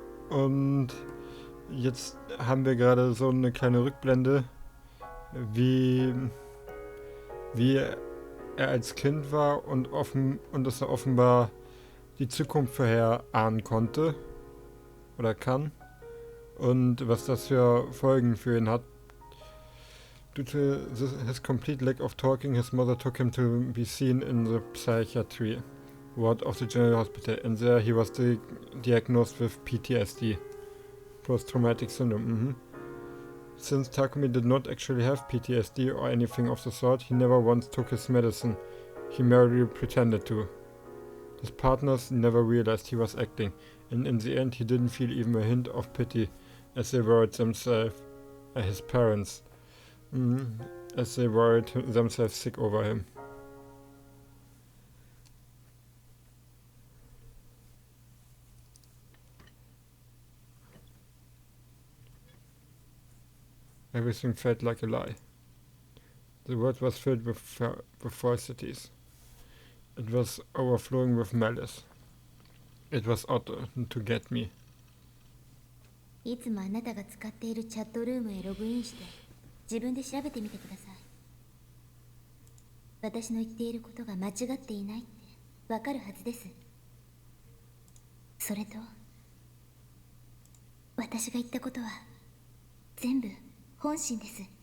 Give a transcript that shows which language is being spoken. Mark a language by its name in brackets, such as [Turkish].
[German] Und jetzt haben wir gerade so eine kleine Rückblende, wie er als Kind war und dass er offenbar die Zukunft vorherahnen konnte oder kann und was das für Folgen für ihn hat. [English] Due to his complete lack of talking, his mother took him to be seen in the psychiatry ward of the General Hospital, and there he was diagnosed with PTSD, post-traumatic syndrome. Since Takumi did not actually have PTSD or anything of the sort, he never once took his medicine. He merely pretended to. His partners never realized he was acting, and in the end he didn't feel even a hint of pity as they worried themselves, his parents, as they worried themselves sick over him. Everything felt like a lie. The world was filled with falsities. It was overflowing with malice. It was out to get me. [Japanese] いつもあなたが使っているチャットルームへログインして自分で調べてみてください。私の言っていることが間違っていないってわかるはずです。それと私が言ったことは全部本心です。